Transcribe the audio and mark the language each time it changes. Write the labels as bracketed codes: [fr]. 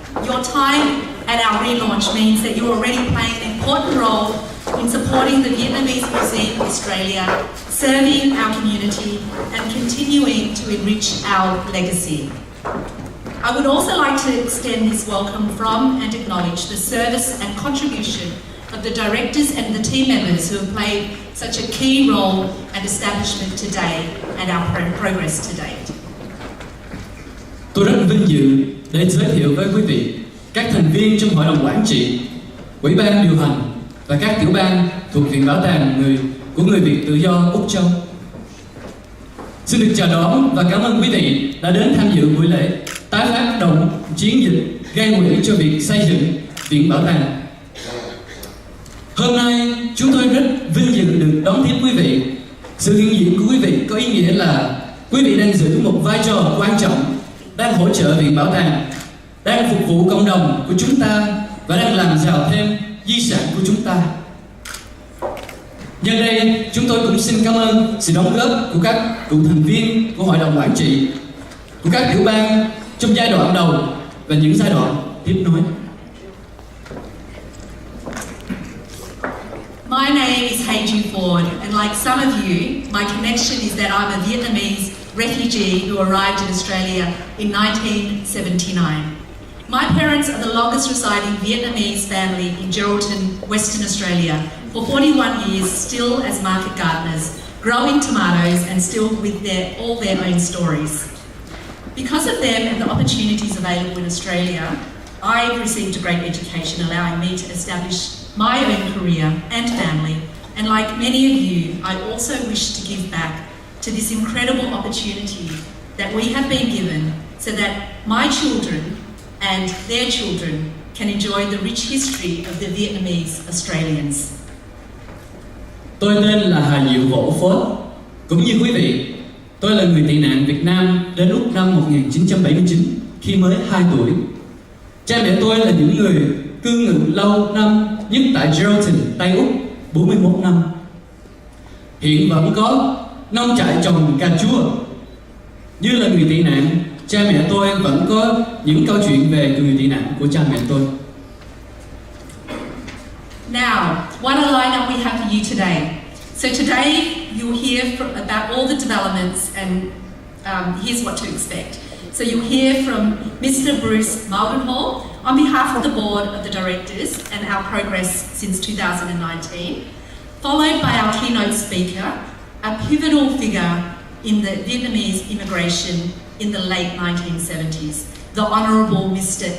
[en] Your time at our relaunch means that you're already playing an important role in supporting the Vietnamese Museum Australia, serving our community and continuing to enrich our legacy. I would also like to extend this welcome from and acknowledge the service and contribution of the directors and the team members who have played such a key role and establishment today and our progress to date. [vi] Tôi rất vinh dự để giới thiệu với quý vị các thành viên trong hội đồng quản trị, ủy ban điều hành và các tiểu ban thuộc Viện Bảo tàng người của người Việt tự do Úc Châu. Xin được chào đón và cảm ơn quý vị đã đến tham dự buổi lễ tái phát động chiến dịch gây quỹ cho việc xây dựng Viện Bảo Tàng. Hôm nay chúng tôi rất vinh dự được đón tiếp quý vị. Sự hiện diện của quý vị có ý nghĩa là quý vị đang giữ một vai trò quan trọng, đang hỗ trợ Viện Bảo Tàng, đang phục vụ cộng đồng của chúng ta và đang làm giàu thêm di sản của chúng ta. Nhân đây, chúng tôi cũng xin cảm ơn sự đóng góp của các cựu thành viên của Hội đồng Quản trị, của các tiểu ban trong giai đoạn đầu và những giai đoạn tiếp nối. [en] My name is Haiju Ford, and like some of you, my connection is that I'm a Vietnamese refugee who arrived in Australia in 1979. My parents are the longest residing Vietnamese family in Geraldton, Western Australia, for 41 years, still as market gardeners, growing tomatoes and still with all their own stories. Because of them and the opportunities available in Australia, I received a great education, allowing me to establish my own career and family. And like many of you, I also wish to give back to this incredible opportunity that we have been given so that my children and their children can enjoy the rich history of the Vietnamese Australians. [vi] Tôi tên là Hà Diệu Võ Phốt. Cũng như quý vị, tôi là người tị nạn Việt Nam đến Úc năm 1979 khi mới 2 tuổi. Cha mẹ tôi là những người cư ngụ lâu năm nhất tại Geraldton, Tây Úc, 41 năm. Hiện vẫn có nông trại trồng cà chua. Như là người tị nạn, cha mẹ tôi vẫn có những câu chuyện về người tị nạn của cha mẹ tôi. [en] Now, what a lineup we have for you today. So today you'll hear about all the developments, and here's what to expect. So you'll hear from Mr. Bruce Mulgenhall on behalf of the board of the directors and our progress since 2019, followed by our keynote speaker, a pivotal figure in the Vietnamese immigration in the late 1970s, the Honourable Mr.